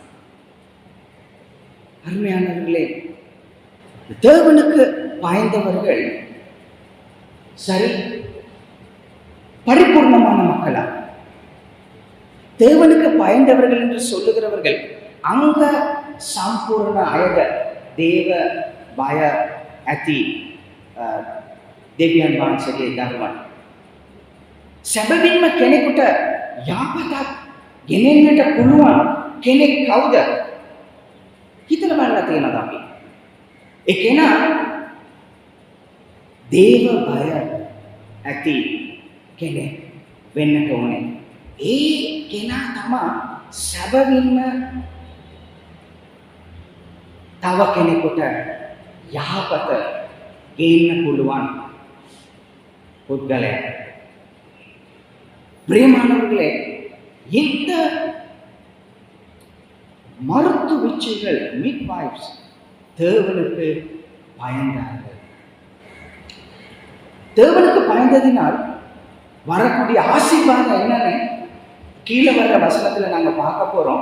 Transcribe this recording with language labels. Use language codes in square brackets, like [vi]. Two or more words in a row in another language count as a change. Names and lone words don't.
[ta] அருமையானவர்களே, தேவனுக்கு பயந்தவர்கள் சரி பரிபூர்ணமான மக்களா? தேவனுக்கு பயந்தவர்கள் என்று சொல்லுகிறவர்கள் அங்க சம்பூர்ண அழக தேவ பய அதி [si] දෙවියන් වහන්සේගේ ධර්මයි. සැබවින්ම කෙනෙකුට යහපතක් ගෙනෙන්නට පුළුවන් කෙනෙක් කවුද? හිතලා බලලා තියෙනවද අපි? ඒ කෙනා දේව බය ඇති කෙනෙක් වෙන්නට ඕනේ. ඒ කෙනා තමයි සැබවින්ම තව කෙනෙකුට යහපත ගේන්න පුළුවන් පුද්ගලයා. [ta] பிரியமானவர்களே, இந்த மருத்துவச்சிகள் மிட்வைஃப்ஸ் தேவனுக்கு பயந்தார்கள். தேவனுக்கு பயந்ததினால் வரக்கூடிய ஆசீர்வாதம் என்னன்னு கீழே வர்ற வசனத்துல நாங்க பார்க்க போறோம்.